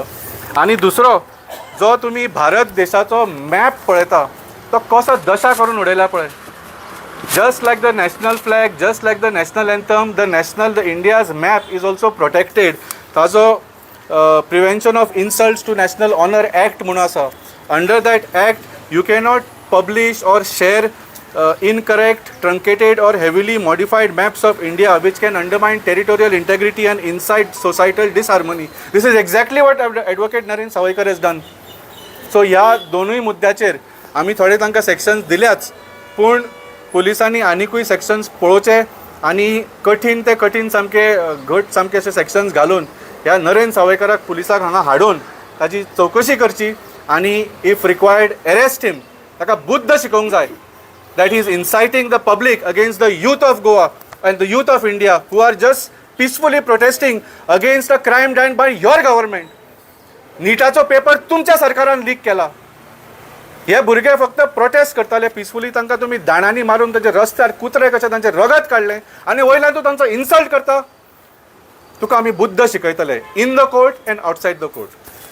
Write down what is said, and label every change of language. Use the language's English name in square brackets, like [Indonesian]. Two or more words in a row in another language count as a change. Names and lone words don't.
[Konkani] आनी दुसरो, जो तुम्ही भारत देशाचो मॅप पळयता, तो कसो दशा करून उडयला पळय. [English] just like the national flag, just like the national anthem, the India's map is also protected. [Konkani] ताजो [English] prevention of insults to national honour act [Konkani] म्हणून आसा. [English] under that act you cannot publish or share incorrect, truncated or heavily modified maps of India which can undermine territorial integrity and incite societal disharmony. This is exactly what Advocate Narendra Sawaykar has done. [Konkani] सो ह्या दोनूय मुद्द्याचेर आमी थोडे तांकां सेक्शन्स दिल्याच, पूण पुलिसांनी आनिकूय सेक्शन्स पळोवचे आनी कठीण ते कठीण सामके घट सामके अशे सेक्शन्स घालून ह्या नरेंद्र सावयकाराक पुलिसाक हांगा हाडून ताची चवकशी करची आनी [English] if required arrest him. [Konkani] ताका बुद्ध शिकोवंक जाय [English] that he is inciting the public against the youth of Goa and the youth of India who are just peacefully protesting against a crime done by your government. [Konkani] नीटाचो पेपर तुमच्या सरकारान लीक केला. हे भुरगे फक्त प्रोटेस्ट करताले पिसफुली, तांकां तुमी दाणांनी मारून तांचे रस्त्यार कुत्रे कशे तांचे रगत काडले आनी वयल्यान तूं तांचो इन्सल्ट करता. तुका आमी बुद्ध शिकयतले [English] in the court and outside the court.